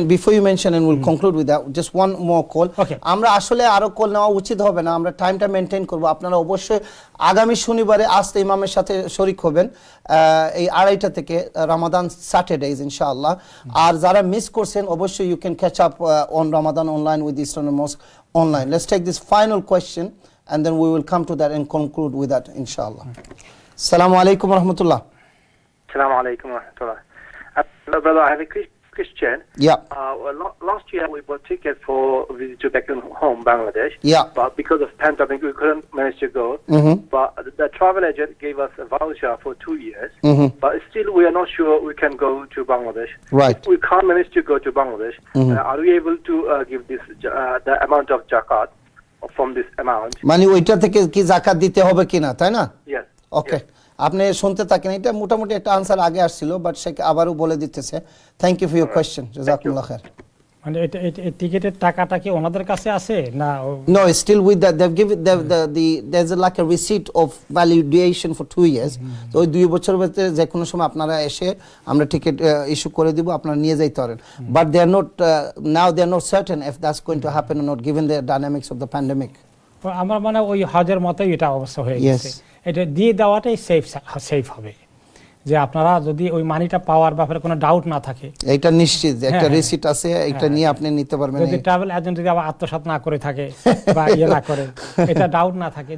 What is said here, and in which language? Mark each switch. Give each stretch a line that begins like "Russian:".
English: Before you mention, and we'll conclude with that, just one more call.
Bangla: আমরা আসলে আরো call নেওয়া উচিত হবে না, আমরা টাইমটা মেনটেন করব। আপনারা অবশ্যই আগামী শনিবারে আসতে ইমামের সাথে শরীক হবেন এই 2:30 থেকে, রামাদান স্যাটারডেজ ইনশাআল্লাহ। আর যারা মিস করছেন অবশ্যই
English: you can catch up on Ramadan online with Eastern Mosque online. Let's take this final question and then we will come to that and conclude with that inshallah. Assalamu alaikum wa rahmatullah. Assalamu alaikum wa rahmatullah. Hello, brother. I have a question. Yeah. Last year we bought tickets for a visit to back home, Bangladesh. Yeah. But because of pandemic, we couldn't manage to go. But the travel agent gave us a voucher for 2 years. But still, we are not sure we can go to Bangladesh. Right. If we can't manage to go to Bangladesh, are we able to give this the amount of zakat from this amount?
Bangla: মানে ওইটা থেকে কি যাকাত দিতে হবে কিনা, তাই না?
English: Yes.
Bangla: ওকে, আপনি শুনতে থাকেন। এটা মোটামুটি একটা আনসার আগে আসছিল, বাট সে আবারও বলে দিতেছে। Thank you for your question, জাযাকুমুল্লাহ খাইর। মানে এটা টিকেটের টাকাটা কি ওনাদের কাছে আছে না?
English: No, still with that they've given there's like a receipt of valuation for 2 years.
Bangla: তো ওই 2 বছর ভিতরে যে কোনো সময় আপনারা এসে আমরা টিকেট ইস্যু করে দিব, আপনারা নিয়ে যাইতে পারেন।
English: But they are not now they are not certain if that's going to happen or not given the dynamics of the pandemic.
Bangla: আমার মানে ওই হজের মতোই এটা অবস্থা হয়ে গেছে। এটা দিয়ে দেওয়াটাই সেফ হবে, যে আপনারা যদি ওই মানিটা পাওয়ার ব্যাপারে কোনো ডাউট না থাকে। এটা নিশ্চিত একটা রিসিট আছে, এটা নিয়ে আপনি নিতে পারবেন। যদি ট্রাভেল এজেন্ট যদি আবার আত্মসাৎ না করে থাকে বা ইয়ে না করে, এটা ডাউট না থাকে।